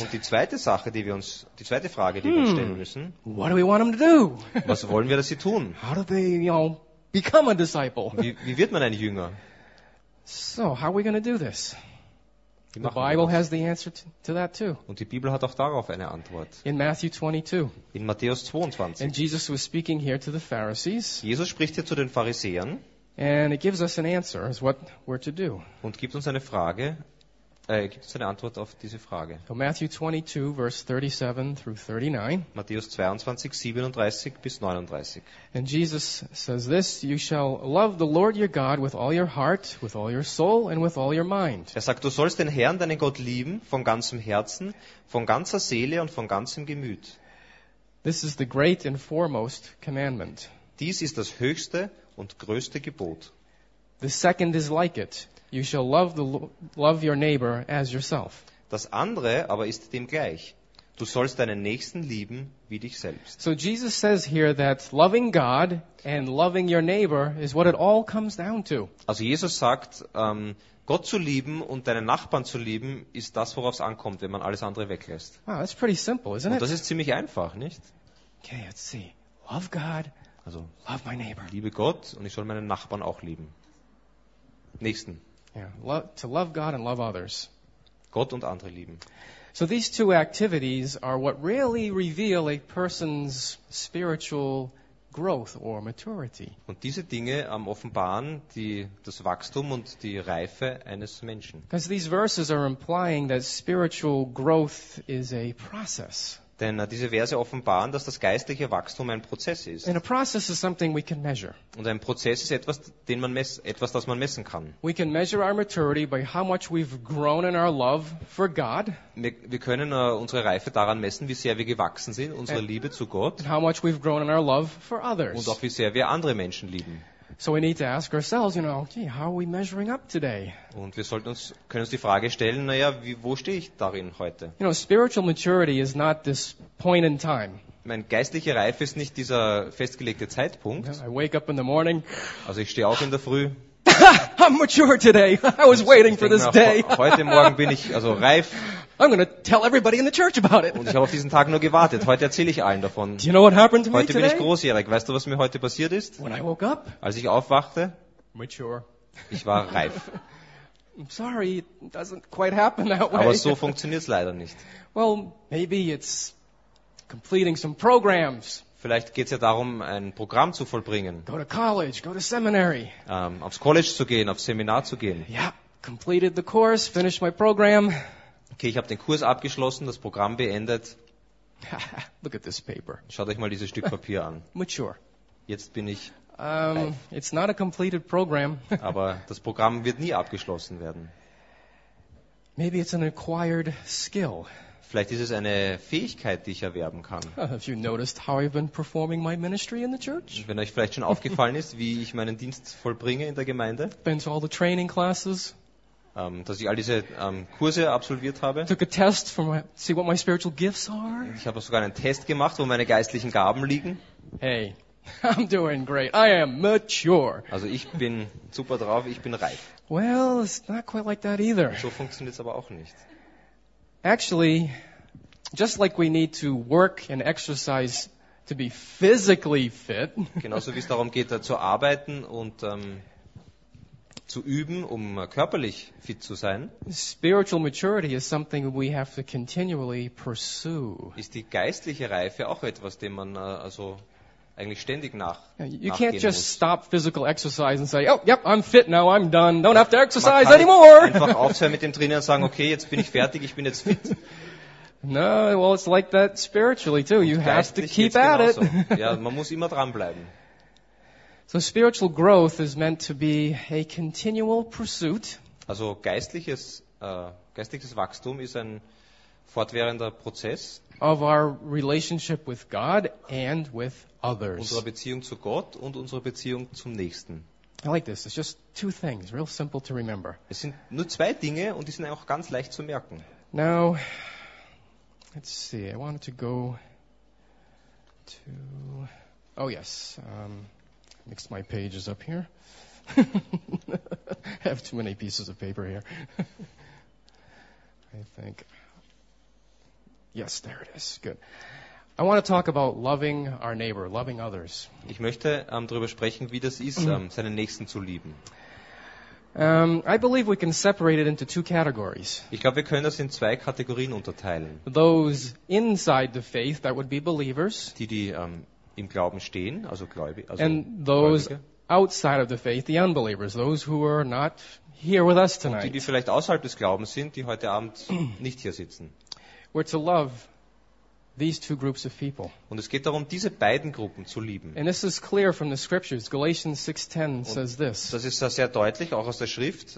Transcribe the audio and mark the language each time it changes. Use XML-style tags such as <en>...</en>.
<de>Und die zweite Frage, die wir uns stellen müssen.</de> <en>What do we want them to do?</en> <de>Was wollen wir, dass sie tun?</de> <en>How do they, you know, become a disciple?</en> <de>Wie wird man ein Jünger?</de> <en>So how are we going to do this? The Bible has the answer to that too.</en> <de>Und die Bibel hat auch darauf eine Antwort.</de> <en>In Matthew 22.</en> <de>In Matthäus 22.</de> <en>And Jesus was speaking here to the Pharisees.</en> <de>Jesus spricht hier zu den Pharisäern.</de> <en>And it gives us an answer as what we're to do.</en> <de>Und gibt uns eine Antwort auf diese Frage.</de> <en>So Matthew 22, verse 37 through 39.</en> <de>Matthäus 22, 37 bis 39.</de> <en>And Jesus says this, you shall love the Lord your God with all your heart, with all your soul and with all your mind.</en> <de>Er sagt, du sollst den Herrn, deinen Gott lieben, von ganzem Herzen, von ganzer Seele und von ganzem Gemüt.</de> <en>This is the great and foremost commandment.</en> <de>Dies ist das höchste und größte Gebot.</de> <en>The second is like it. You shall love love your neighbor as yourself.</en> <de>Das andere aber ist dem gleich. Du sollst deinen Nächsten lieben wie dich selbst.</de> <en>So Jesus says here that loving God and loving your neighbor is what it all comes down to.</en> <de>Also Jesus sagt, Gott zu lieben und deinen Nachbarn zu lieben ist das, worauf es ankommt, wenn man alles andere weglässt.</de> <en>Wow, that's pretty simple, isn't it?</en> <de>Und das ist ziemlich einfach, nicht?</de> <en>Okay, let's see. Love God.</en> <de>Also,</de> <en>love my neighbor.</en> <de>Liebe Gott und ich soll meinen Nachbarn auch lieben. Nächsten.</de> <en>Yeah, to love God and love others.</en> <de>Gott und andere lieben.</de> <en>So these two activities are what really reveal a person's spiritual growth or maturity.</en> <de>Und diese Dinge offenbaren das Wachstum und die Reife eines Menschen.</de> <en>Because these verses are implying that spiritual growth is a process.</en> <de>Denn diese Verse offenbaren, dass das geistliche Wachstum ein Prozess ist.</de> <en>And a process is something we can measure.</en> <de>Und ein Prozess ist etwas, das man messen kann.</de> <en>We can measure our maturity by how much we've grown in our love for God.</en> <de>Wir können unsere Reife daran messen, wie sehr wir gewachsen sind, unsere Liebe zu Gott.</de> <en>And how much we've grown in our love for others.</en> <de>Und auch wie sehr wir andere Menschen lieben.</de> <en>So we need to ask ourselves, you know, gee, how are we measuring up today?</en> <de>Und wir können uns die Frage stellen, wo stehe ich darin heute?</de> <en>You know, spiritual maturity is not this point in time.</en> <de>Meine geistliche Reife ist nicht dieser festgelegte Zeitpunkt.</de> <en>I wake up in the morning.</en> <de>Also ich stehe auf in der Früh.</de> <en>I'm mature today. I was waiting for this day.</en> <de>Heute Morgen bin ich also reif.</de> <en>I'm going to tell everybody in the church about it.</en> <de>Und ich habe auf diesen Tag nur gewartet. Heute erzähle ich allen davon.</de> <en>Do you know what happened to me</en> <de>heute</de> <en>today?</en> <de>Bin ich großjährig. Weißt du, was mir heute passiert ist?</de> <en>When I woke up.</en> <de>Als ich aufwachte.</de> <en>Mature.</en> <de>Ich war reif.</de> <en>I'm sorry, it doesn't quite happen that way.</en> <de>Aber so funktioniert es leider nicht.</de> <en>Well, maybe it's completing some programs.</en> <de>Vielleicht geht es ja darum, ein Programm zu vollbringen.</de> <en>Go to college, go to seminary.</en> <de>Aufs College zu gehen, aufs Seminar zu gehen.</de> <en>Yeah, completed the course, finished my program.</en> <de>Okay, ich habe den Kurs abgeschlossen, das Programm beendet.</de> <en>Look at this paper.</en> <de>Schaut euch mal dieses Stück Papier an.</de> <en>Mature.</en> <de>Jetzt bin ich.</de> <en>It's not a completed program.</en> <de>Aber das Programm wird nie abgeschlossen werden.</de> <en>Maybe it's an acquired skill.</en> <de>Vielleicht ist es eine Fähigkeit, die ich erwerben kann.</de> <en>Have you noticed how I've been performing my ministry in the church?</en> <de>Wenn euch vielleicht schon aufgefallen ist, wie ich meinen Dienst vollbringe in der Gemeinde.</de> <en>Been to all the training classes.</en> <de>Dass ich all diese Kurse absolviert habe.</de> <en>Took a test for see what my spiritual gifts are.</en> <de>Ich habe sogar einen Test gemacht, wo meine geistlichen Gaben liegen.</de> <en>Hey, I'm doing great. I am mature.</en> <de>Also ich bin super drauf, ich bin reif.</de> <en>Well, it's not quite like that either.</en> <de>So funktioniert's aber auch nicht.</de> <en>Actually, just like we need to work and exercise to be physically fit.</en> <de>Genauso wie es darum geht, zu arbeiten und zu üben, um körperlich fit zu sein.</de> <en>Spiritual maturity is something we have to continually pursue.</en> <de>Ist die geistliche Reife auch etwas, dem man also eigentlich ständig nach.</de> <en>You can't just stop physical exercise and say, oh, yep, I'm fit now, I'm done. Don't have to exercise anymore.</en> <de>Einfach aufhören mit dem Trainieren und sagen, okay, jetzt bin ich fertig, ich bin jetzt fit.</de> <en>No, well, it's like that spiritually too. You have to keep at it.</en> <de>Ja, man muss immer dranbleiben.</de> <en>So spiritual growth is meant to be a continual pursuit.</en> <de>Also geistliches Wachstum ist ein fortwährender Prozess.</de> <en>Of our relationship with God and with others.</en> <de>Unsere Beziehung zu Gott und unsere Beziehung zum Nächsten.</de> <en>I like this. It's just two things, real simple to remember.</en> <de>Es sind nur zwei Dinge und die sind auch ganz leicht zu merken.</de> <en>Now, let's see. I wanted to go to. Oh yes. Mixed my pages up here. I have too many pieces of paper here. I think. Yes, there it is. Good. I want to talk about loving our neighbor, loving others.</en> <de>Ich möchte darüber sprechen, wie das ist, seinen Nächsten zu lieben.</de> <en>I believe we can separate it into two categories.</en> <de>Ich glaube, wir können das in zwei Kategorien unterteilen.</de> <en>Those inside the faith, that would be believers.</en> <de>Die im Glauben stehen, also Gläubige. Also</de> <en>and those outside of the faith, the unbelievers, those who are not here with us tonight.</en> <de>Die vielleicht außerhalb des Glaubens sind, die heute Abend nicht hier sitzen.</de> <en>We're to love these two groups of people.</en> <de>Und es geht darum, diese beiden Gruppen zu lieben.</de> <en>And this is clear from the scriptures. Galatians 6:10 says this.</en> <de>Das ist da sehr deutlich, auch aus der Schrift.</de>